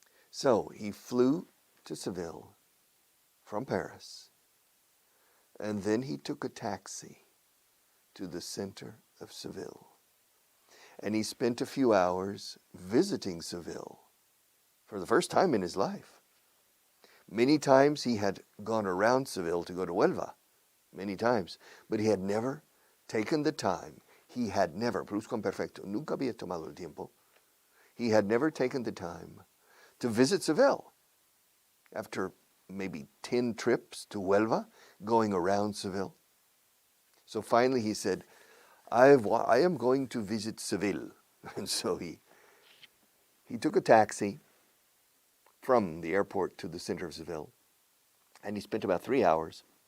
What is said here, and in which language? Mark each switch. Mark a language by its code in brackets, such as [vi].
[en] So he flew to Seville from Paris, and then he took a taxi to the center of Seville. And he spent a few hours visiting Seville for the first time in his life. Many times he had gone around Seville to go to Huelva, many times, but he had never taken the time. He had never, [es] perfecto, nunca había tomado el tiempo. [en] He had never taken the time to visit Seville. After maybe 10 trips to Huelva, going around Seville. So finally he said, I am going to visit Seville. And so he took a taxi from the airport to the center of Seville, and he spent about 3 hours